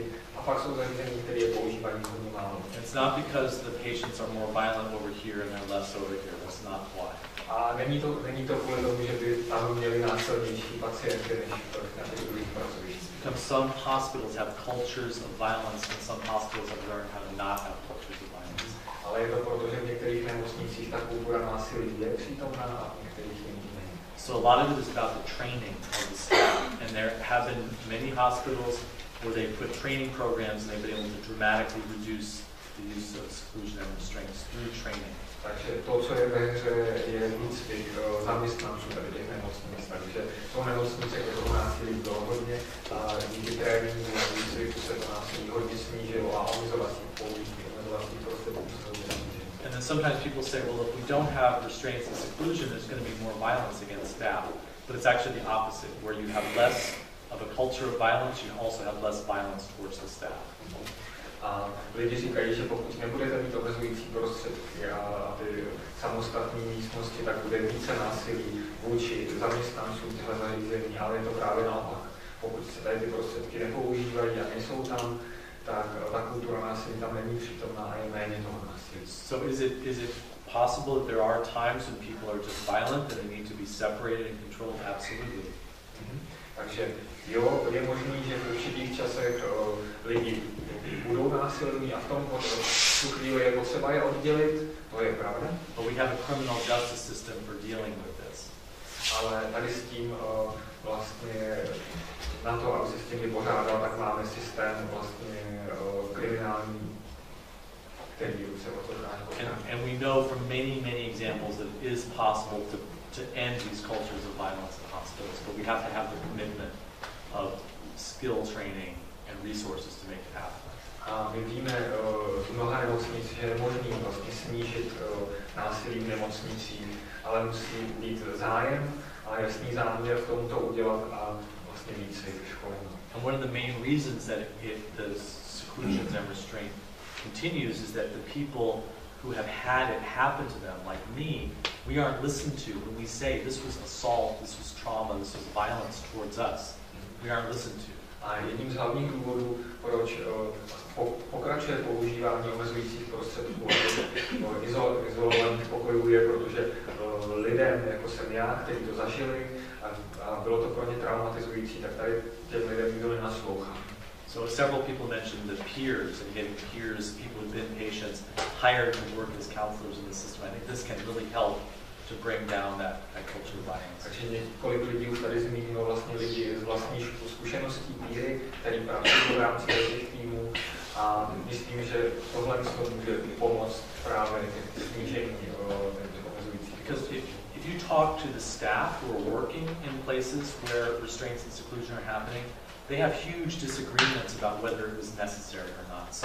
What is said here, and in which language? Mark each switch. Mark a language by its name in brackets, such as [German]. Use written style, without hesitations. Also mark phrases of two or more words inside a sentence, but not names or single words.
[Czech] A pak jsou zařízení, které je používají hodně málo. [English] It's not because the patients are more violent over here and they're less over here. That's not why. [Czech] A není to kvůli tomu, že by tam měli násilnější pacienty než na těch druhých pracovištích. [English] Because some hospitals have cultures of violence and some hospitals have learned how to not have cultures of violence. [Czech] Ale je to proto, že v některých nemocnicích ta kultura násilí je přítomná a v některých jiných není. [English] So a lot of it is about the training of the staff, and there have been many hospitals where they put training programs and they've been able to dramatically reduce the use of seclusion and restraints through training. [Czech] Takže to, co je ve hře, je výcvik zaměstnanců tady těch nemocnic. Takže jsou nemocnice, kde to násilí bylo hodně a díky tréninku a výcviku se to násilí hodně snížilo a omezovací prostředků se hodně snížilo. [English] And then sometimes people say, well, if we don't have restraints and seclusion, there's going to be more violence against staff. But it's actually the opposite, where you have less of a culture of violence, you also have less violence towards the staff. [Czech] A lidi říkají, že pokud nebudete mít omezující prostředky a ty samostatné místnosti, tak bude více násilí vůči zaměstnancům těchto zařízení, ale je to právě naopak. Pokud se tady ty prostředky nepoužívají a nejsou tam, tak ta kultura násilí tam není přítomná a je méně toho násilí. [English] So is it possible that there are times when people are just violent and they need to be separated and controlled? Absolutely. [Czech] Takže jo, je možné, že v určitých časech lidi budou násilní a v tom tu chvíli je potřeba je oddělit, to je pravda. [English] But we have a criminal justice system for dealing with this. [Czech] Ale tady s tím vlastně na to, aby se s tím vypořádal, tak máme systém vlastně kriminální, který se o to chrání. [English] And we know from many examples that it is possible to end these cultures of violence in hospitals, but we have to have the commitment of skill training and resources to make it happen. [Czech] A my víme v mnoha nemocnicích, že je možné vlastně snížit násilí v nemocnicích, ale musí být zájem a jasný záměr v tom to udělat a vlastně výcvik školení. [English] And one of the main reasons that the seclusions and restraint continues is that the people who have had it happen to them, like me, we aren't listened to when we say this was assault, this was trauma, this was violence towards us. We aren't listened to. [Czech] A jedním z hlavních důvodů, proč pokračuje používání omezujících prostředků izolovaných pokojů, je, protože lidem, jako jsem já, kteří to zažili a bylo to pro ně traumatizující, tak tady těm lidem nikdo nenaslouchá. [English] So several people mentioned the peers and getting peers, people who've been patients, hired to work as counselors in the system. I think this can really help to bring down that culture of violence. [Czech] Takže několik lidí už tady zmínilo vlastně lidi z vlastní zkušeností píry, který pracují v rámci těch týmů a myslím, že tohle může pomoct právě k snížení těch omezujících. [English] Because if you talk to the staff who are working in places where restraints and seclusion are happening, they have huge disagreements about whether it was necessary or not.